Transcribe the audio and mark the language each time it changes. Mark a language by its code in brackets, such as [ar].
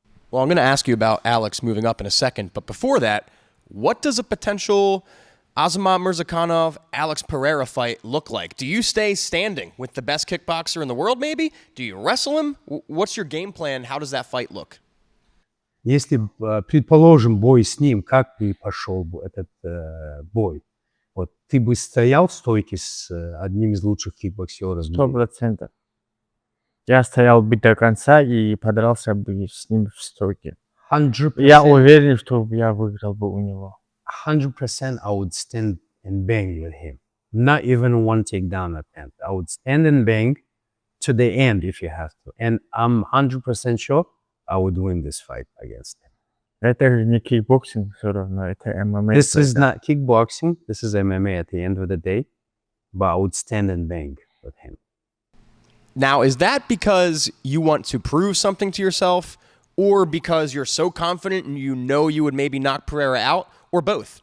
[en] Well, I'm going to ask you about Alex moving up in a second, but before that, what does a potential AZAMAT MURZAKANOV, Alex Pereira fight look like? Do you stay standing with the best kickboxer in the world, maybe? Do you wrestle him? What's your game plan? How does that fight look? [ru] Если, предположим, бой с ним, как бы пошел бы этот бой? Вот ты бы стоял в стойке с одним из лучших кикбоксеров? 100%. Я стоял бы до конца и подрался бы с ним в стойке. 100%. Я уверен, что я выиграл бы у него. [en] 100% I would stand and bang with him. Not even one takedown attempt. I would stand and bang to the end if you have to. And I'm 100% sure I would win this fight against him. [ru] Это же не кикбоксинг все равно, это ММА. [en] This is not kickboxing. This is MMA at the end of the day. But I would stand and bang with him. Now, is that because you want to prove something to yourself, or because you're so confident and you know you would maybe knock Pereira out, or both?